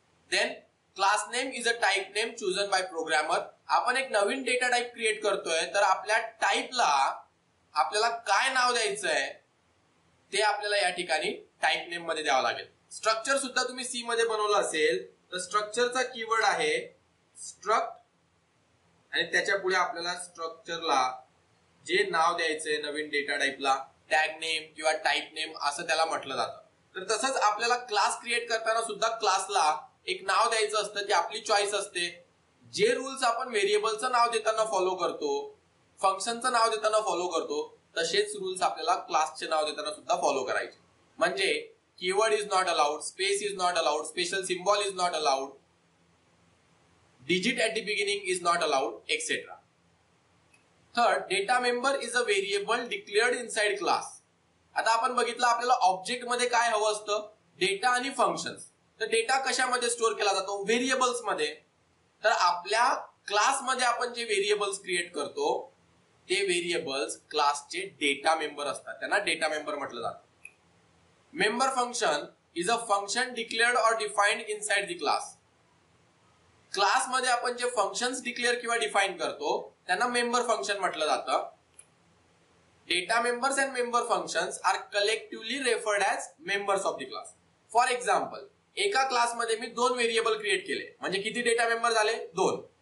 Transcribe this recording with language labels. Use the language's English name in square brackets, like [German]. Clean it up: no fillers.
[English] Then class name is a type name chosen by programmer. [Marathi] आपण एक नवीन data type create करतोय तर आपल्या टाइपला आपल्याला काय नाव द्यायचं आहे ते आपल्याला या ठिकाणी टाइप नेम मध्ये द्यावं लागेल. स्ट्रक्चर सुद्धा तुम्ही सी मध्ये बनवलं असेल तर स्ट्रक्चरचा कीवर्ड आहे स्ट्रक्ट आणि त्याच्या पुढे आपल्याला स्ट्रक्चरला जे नाव द्यायचंय नवीन डेटा टाइपला टॅग नेम किंवा टाइप नेम असं त्याला म्हटलं जातं. तर तसंच आपल्याला क्लास क्रिएट करताना सुद्धा क्लासला एक नाव द्यायचं असतं, ती आपली चॉईस असते. जे रूल्स आपण व्हेरिएबलचं नाव देताना फॉलो करतो, फंक्शनचं नाव देताना फॉलो करतो, तसेच रूल्स आपल्याला क्लासचे नाव देताना सुद्धा फॉलो करायचे. [English] म्हणजे keyword is not allowed, space is not allowed, special symbol is not allowed, digit at the beginning is not allowed, etc. Third, data member is a variable declared inside class. [Marathi] आता आपण बघितलं आपल्याला object मध्ये काय हवं असतं, data आणि functions. तर डेटा कशामध्ये स्टोअर केला जातो, व्हेरिएबल्स मध्ये. तर आपल्या क्लासमध्ये आपण जे व्हेरिएबल्स क्रिएट करतो ते व्हेरिएबल्स क्लासचे डेटा मेंबर असतात, त्यांना डेटा मेंबर म्हटलं जातं. [English] Member function is a function declared or defined inside the class. [Marathi] क्लासमध्ये आपण जे फंक्शन्स डिक्लेअर किंवा डिफाइन करतो त्यांना मेंबर फंक्शन म्हटलं जातं. [English] Data members and member functions are collectively referred as members of the class. For example, [Marathi] एका क्लासमध्ये मी 2 व्हेरिएबल क्रिएट केले म्हणजे किती डेटा मेंबर झाले, 2.